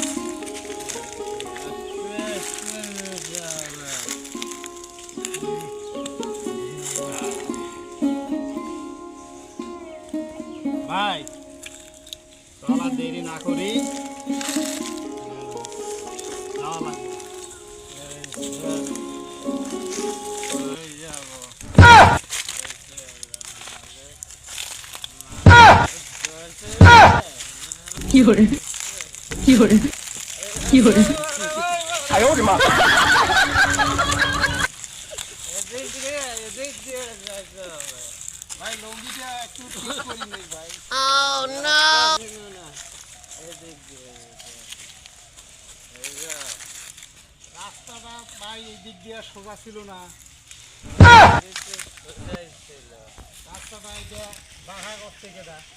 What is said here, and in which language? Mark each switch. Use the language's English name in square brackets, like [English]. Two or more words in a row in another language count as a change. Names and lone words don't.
[Bangla] ভাই চল আর দেরি না করি যাওয়া লাগবে। [Chinese] 有人，有人，有人，哎呦我的妈！ [Bangla] ভাই লঙ্গিটা একটু ঠিক করে নেই ভাই। রাস্তাটা ভাই এই দিক দিয়ে সোজা ছিল না, রাস্তাটা এটা বাঘা করতে গেটা